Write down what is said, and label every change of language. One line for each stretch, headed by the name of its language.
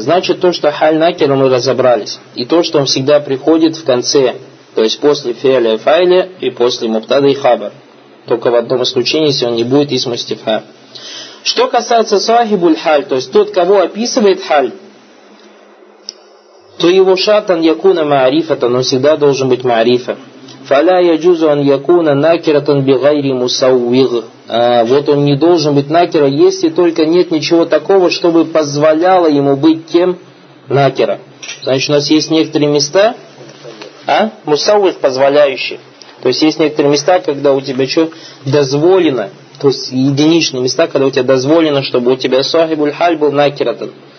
Russian: Значит, то, что халь накера, мы разобрались. И то, что он всегда приходит в конце, то есть после фиаля и файля, и после муптада и хабар. Только в одном исключении, если он не будет исму стифа. Что касается صَاحِبُ الْحَالِ, то есть тот, кого описывает халь, то его
Arabic: шатан якуна маарифа,
Russian: то он всегда должен быть маарифа.
Arabic: فلا يجوز أن يكون ناكرة بغير مسوغ.
Russian: Вот он не должен быть накера, если только нет ничего такого, чтобы позволяло ему быть тем накера. Значит, у нас есть некоторые места, мусауих позволяющие. То есть есть некоторые места, когда у тебя что дозволено, то есть единичные места, когда у тебя дозволено, чтобы у тебя сахибуль халь был накиратан.